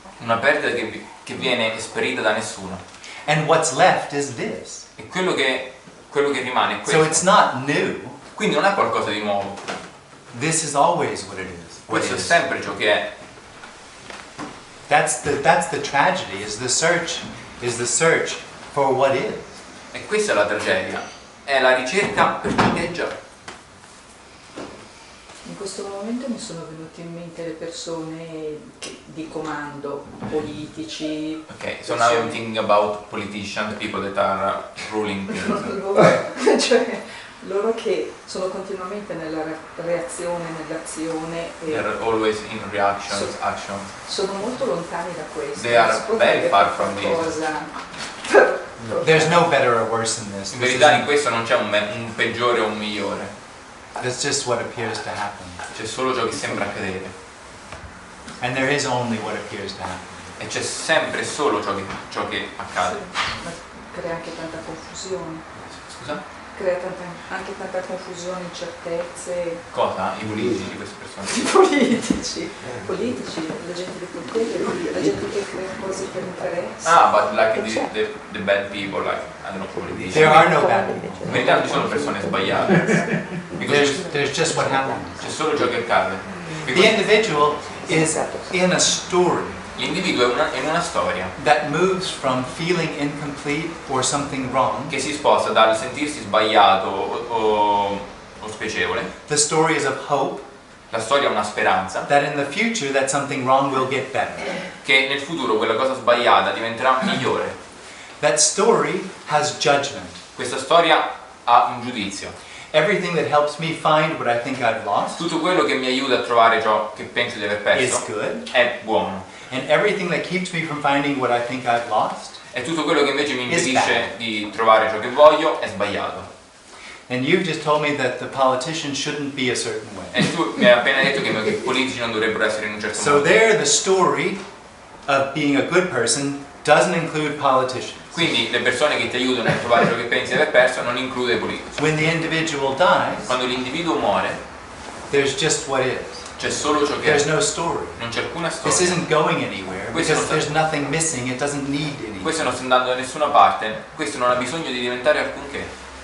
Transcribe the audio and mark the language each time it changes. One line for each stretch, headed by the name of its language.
Italian: Una perdita che viene esperita da nessuno.
English: And what's left is this.
Italian: E quello che rimane è questo.
English: So it's not new.
Italian: Quindi non è qualcosa di nuovo.
English: This is always what it is.
Italian: Questo è sempre ciò che è.
English: That's the tragedy, is the search for what is.
Italian: E questa è la tragedia. È la ricerca per ciò che è già. In questo momento mi sono venute in mente le persone di comando, politici.
English: Ok, so now I'm thinking about politicians, people that are ruling things.
Italian: Cioè, loro che sono continuamente nella reazione, nell'azione.
English: They're always in reactions, actions.
Italian: Sono molto lontani da questo.
English: They are very far from this. There's no better or worse than this.
Italian: In verità in questo non c'è un peggiore o un migliore.
English: That's just what appears to happen.
Italian: C'è solo ciò che sembra accadere.
English: And there is only what appears to happen.
Italian: E c'è sempre solo ciò che accade. Ma crea anche tanta confusione. Scusa? Crea anche tanta confusione, incertezze. Cosa? I politici di queste persone? I politici, la gente di potere, la gente che crea cose per interesse.
English: Ah, but like the bad people, like, I don't know, politicians. There are no bad people.
Italian: In verità non ci sono persone sbagliate.
English: There's just what happens.
Italian: C'è solo ciò che accade.
English: The individual is in a story.
Italian: L'individuo è in una storia
English: that moves from feeling incomplete or something wrong.
Italian: Che si sposta dal sentirsi sbagliato o spiacevole.
English: The story is of hope.
Italian: La storia è una speranza.
English: That in the future that something wrong will get better.
Italian: Che nel futuro quella cosa sbagliata diventerà migliore.
English: That story has judgment.
Italian: Questa storia ha un giudizio.
English: Everything that helps me find what I think I've lost.
Italian: Tutto quello che mi aiuta a trovare ciò che penso di aver perso
English: is good.
Italian: È buono.
English: And everything that keeps me from finding what I think I've lost.
Italian: E tutto quello che invece mi impedisce di trovare ciò che voglio è sbagliato.
English: And you've just told me that the politicians shouldn't be a certain way.
Italian: E tu mi hai appena detto che i politici non dovrebbero essere in un certo modo.
English: So there the story of being a good person doesn't include politicians.
Italian: Quindi le persone che ti aiutano a trovare ciò che pensi di aver perso non include i politici.
English: When the individual dies,
Italian: quando l'individuo muore,
English: there's just what is.
Italian: C'è solo ciò che
English: There's
Italian: è.
English: no story.
Italian: Non c'è alcuna storia.
English: This isn't going anywhere because there's nothing missing. It doesn't need anything.
Italian: Questo non sta andando da nessuna parte. Questo non ha bisogno di diventare alcunché.